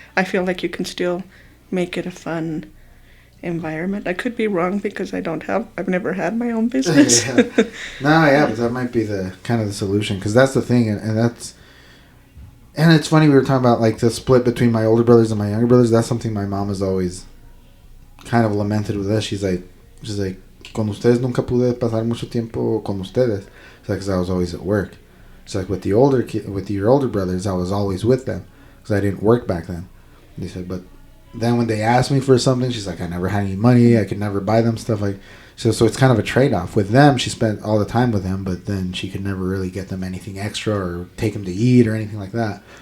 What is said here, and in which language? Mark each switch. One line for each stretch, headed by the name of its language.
English: I feel like you can still make it a fun environment. I could be wrong because I've never had my own business. But that might be the kind of the solution, because that's the thing, and it's funny, we were talking about like the split between my older brothers and my younger brothers. That's something my mom has always kind of lamented with us. She's like,
Spanish: con ustedes nunca pude pasar mucho tiempo con ustedes.
English: It's like, because I was always at work. It's like with your older brothers, I was always with them because I didn't work back then. And he said, but then when they asked me for something, she's like, I never had any money. I could never buy them stuff. So it's kind of a trade-off. With them, she spent all the time with them, but then she could never really get them anything extra or take them to eat or anything like that.